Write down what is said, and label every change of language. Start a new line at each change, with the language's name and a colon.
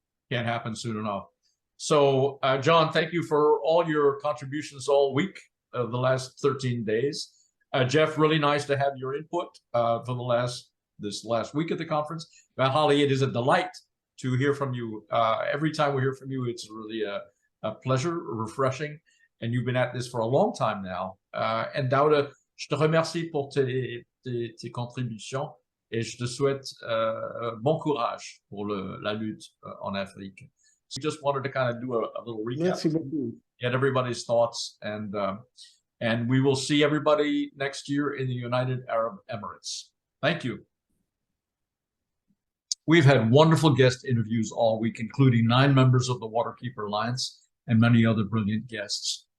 English: Can't happen soon enough. So, John, thank you for all your contributions all week of the last 13 days. Jeff, really nice to have your input for this last week at the conference. Valholly, it is a delight to hear from you. Every time we hear from you, it's really a pleasure, refreshing, and you've been at this for a long time now.
French: And Douada, je te remercie pour tes contributions et je te souhaite bon courage pour la lutte en Afrique.
English: We just wanted to kind of do a little recap.
French: Merci beaucoup.
English: Get everybody's thoughts, and we will see everybody next year in the United Arab Emirates. Thank you. We've had wonderful guest interviews all week, including 9 members of the Waterkeeper Alliance and many other brilliant guests.